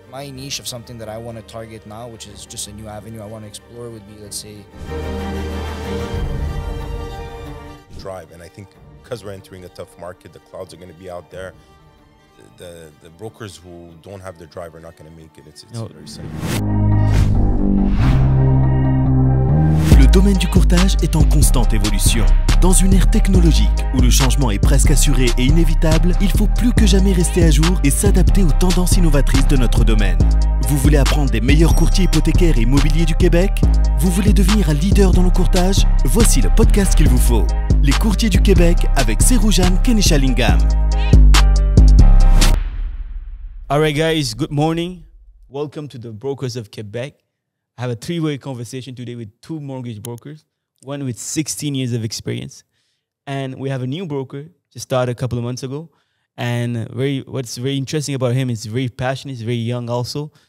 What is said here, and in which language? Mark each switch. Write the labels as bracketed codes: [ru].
[en] My niche of something that I want to target now, which is just a new avenue I want to explore, would be, let's say, drive. And I think because we're entering a tough market, the clouds are going to be out there. The brokers who don't have their drive are not going to make it. It's very simple. [fr] Le domaine du courtage est en constante évolution. Dans une ère technologique où le changement est presque assuré et inévitable, il faut plus que jamais rester à jour et s'adapter aux tendances innovatrices de notre domaine. Vous voulez apprendre des meilleurs courtiers hypothécaires et immobiliers du Québec? Vous voulez devenir un leader dans le courtage? Voici le podcast qu'il vous faut. Les courtiers du Québec avec Seroujan Kenishalingam. [en] All right, guys, good morning. Welcome to the Brokers of Quebec. I have a three-way conversation today with two mortgage brokers, one with 16 years of experience. And we have a new broker, just started a couple of months ago. And what's very interesting about him is very passionate, he's very young also.